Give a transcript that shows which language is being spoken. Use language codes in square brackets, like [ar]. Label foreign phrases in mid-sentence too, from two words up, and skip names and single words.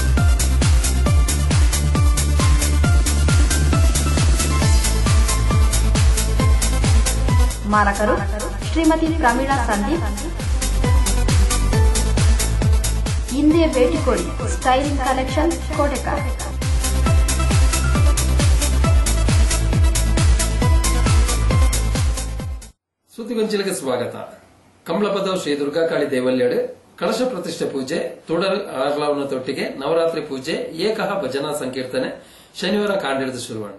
[kn] ಮಾಲಕರು ಶ್ರೀಮತಿ ಪ್ರಮೀಳಾ ಸಂದೀಪ್. ಹಿಂದೆ ಭೇಟಿ ಕೊಡಿ ಸ್ಟೈಲಿಂಗ್ ಕಲೆಕ್ಷನ್, ಕೋಟಿಕರ್. ಸುದ್ದಿಗೊಂಚಿಲಿಗೆ ಸ್ವಾಗತ. [tcy] ಕಮಲಪದವ್ ಶ್ರೀ ದುರ್ಗಾಕಾಳಿ ದೇವಲ್ಯಡ್ ಕಳಶ ಪ್ರತಿಷ್ಠೆ ಪೂಜೆ, ತುಡರ್ ಆರ್ಲಾವನತೊಟ್ಟಿಗೆ ನವರಾತ್ರಿ ಪೂಜೆ, ಏಕಹ ಭಜನಾ ಸಂಕೀರ್ತನೆ ಶನಿವಾರ ಕಾಂಡಿಡಿದು ಶುರುವಾಗಿದೆ.